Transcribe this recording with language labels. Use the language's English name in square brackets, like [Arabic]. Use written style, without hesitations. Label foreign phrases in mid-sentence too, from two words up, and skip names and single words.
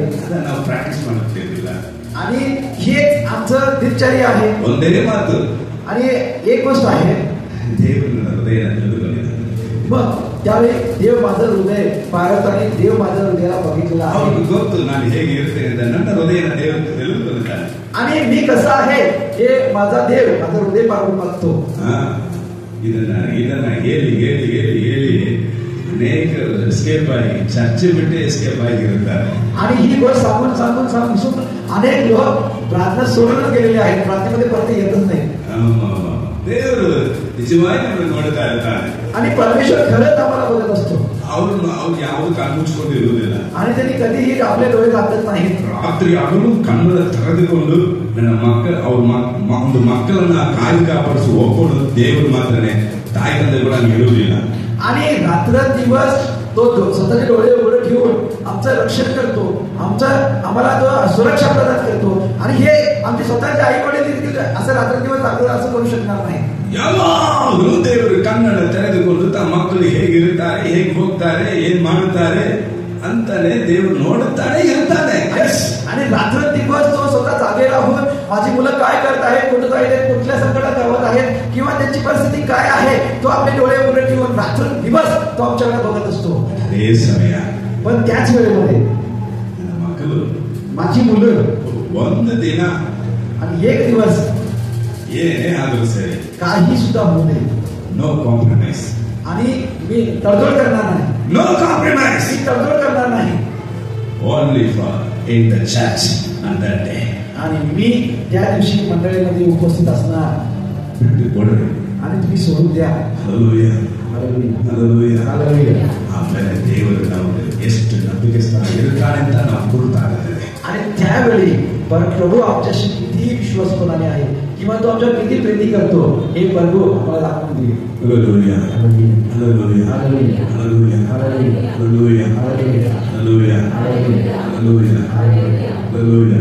[Kannada] ಅದನ್ನ ನಾವು ಪ್ರಾಕ್ಟೀಸ್ ಮಾಡ್ತಿರ್ಲಿಲ್ಲ. [Marathi] आणि हेच आमचं दिनचर्या आहे. [Kannada] ಒಂದೇ ಮಾತು. [Marathi] आणि एक गोष्ट आहे, [Kannada] ದೇವರು ನನ್ನ ಹೃದಯನ ತಿಳಿದುಕೊಂಡಿದ್ದಾನೆ. [Marathi] मग त्यावेळी देव माझं हृदय पाहत आणि देव माझं हृदयाला बघितलेलं आहे. [Kannada] ಅವ್ರಿಗೆ ಗೊತ್ತು ನಾನು ಹೇಗೆ ಇರ್ತೇನೆ ಅಂತ. ನನ್ನ ಹೃದಯನ ದೇವರು ತಿಳಿದುಕೊಂಡಿದ್ದಾನೆ. [Marathi] आणि मी कसा आहे हे माझा देव माझं हृदय पाहून बघतो. [Kannada] ಇದನ್ನ ಹೇಳಿ ಹೇಳಿ ಹೇಳಿ ಹೇಳಿ ಅನೇಕ ಎಸ್ಕೇಪ್ ಆಗಿ ಚರ್ಚೆ ಬಿಟ್ಟು ಎಸ್ಕೇಪ್ ಆಗಿರುತ್ತಾರೆ. [Marathi] आणि ही गोष्ट सांगून सांगून सांगून अनेक लोक प्रार्थना सोडूनच गेलेले आहेत, प्रार्थनेमध्ये परत येतच नाही. [Kannada] ದೇವರು ನಿಜವಾಗಿ ನಮ್ಮನ್ನು ನೋಡ್ತಾ ಇರ್ತಾನೆ. [Marathi] आणि परमेश्वर खरंच आम्हाला बघत असतो. [Kannada] ಅವ್ರು ಯಾವುದು ಕಣ್ಮುಚ್ಕೊಂಡು ಇರುವುದಿಲ್ಲ. [Marathi] आणि त्यांनी कधीही आपले डोळे झाकत नाहीत. [Kannada] ರಾತ್ರಿ ಹಗಲು ಕಣ್ಣನ್ನು ತೆರೆದುಕೊಂಡು ನನ್ನ ಒಂದು ಮಕ್ಕಳನ್ನ ಕಾಪಾಡಿಸಿ ಒಬ್ಬರು ದೇವರು ಮಾತ್ರನೇ, ತಾಯಿ ತಂದೆ ಕೂಡ ಇರುವುದಿಲ್ಲ. [Marathi] आणि रात्र दिवस तो स्वतःचे डोळे उघडे ठेवून आमचं रक्षण करतो, आम्हाला तो सुरक्षा प्रदान करतो. आणि हे आमचे स्वतःचे आई वडील देखील असं रात्र दिवस आपल्याला असं करू शकणार नाही. [Kannada] ಯಾವಾಗಲೂ ದೇವರು ಕಣ್ಣನ್ನು ತೆರೆದುಕೊಂಡು ತಮ್ಮ ಮಕ್ಕಳು ಹೇಗಿರುತ್ತಾರೆ, ಹೇಗೆ ಹೋಗ್ತಾರೆ, ಏನ್ ಮಾಡುತ್ತಾರೆ ಅಂತಾನೆ ದೇವರು ನೋಡುತ್ತಾನೆ ಇರ್ತಾನೆ. [Marathi] आणि रात्र दिवस तो स्वतः जागे राहून माझी मुलं काय करत आहेत, कुठं आहेत, कुठल्या संकटात गावत आहेत किंवा त्यांची परिस्थिती काय आहे तो आपले डोळे उघडे ठेवून रात्र दिवस तो आमच्याकडे बघत असतो. [Kannada] ಅದೇ ಸಮಯ [Marathi] पण त्याच वेळेमध्ये [Kannada] ಮಕ್ಕಳು [Marathi] माझी मुलं [Kannada] ಒಂದು ದಿನ [Marathi] आणि एक दिवस [Kannada] ಏನೇ ಆದರೂ ಸರಿ [Marathi] काही सुद्धा होऊ नये, [English] No compromise. [Marathi] आणि मी तडजोड करणार नाही. [English] No compromise. [Marathi] मी तडजोड करणार नाही. [English] Only for in the church on that day. [Marathi] आणि मी त्या दिवशी मंडळीमध्ये उपस्थित असणार. [Kannada] ಬಿಟ್ಟು ಕೊಡ್ರಿ. [Marathi] आणि तुम्ही सोडून द्या. [Kannada] ಹಲ್ಲೆಲೂಯಾ [Marathi] हालेलुया [Kannada] ಹಲ್ಲೆಲೂಯಾ [Marathi] हालेलुया. [Kannada] ಆಮೇಲೆ ದೇವರು ನಮಗೆ ಎಷ್ಟು ನಂಬಿಕೆಸ್ಥರಾಗಿರುತ್ತಾನೆ ಅಂತ ನಾವು ಗುರುತಾಗುತ್ತದೆ. [Marathi] आणि त्यावेळी प्रभू आमच्याशी किती विश्वासपणाने आहे किंवा तो आमच्या किती प्रेमी करतो हे प्रभू आम्हाला दाखवून देईल. [Kannada] ಹಲ್ಲೆಲೂಯಾ [Marathi] हालेलुया [Kannada] ಹಲ್ಲೆಲೂಯಾ [Marathi] हालेलुया [Kannada] ಹಲ್ಲೆಲೂಯಾ [Marathi] हालेलुया [Kannada] ಹಲ್ಲೆಲೂಯಾ [Marathi] हालेलुया [Kannada] ಹಲ್ಲೆಲೂಯಾ ಹಲ್ಲೆಲೂಯಾ ಹಲ್ಲೆಲೂಯಾ.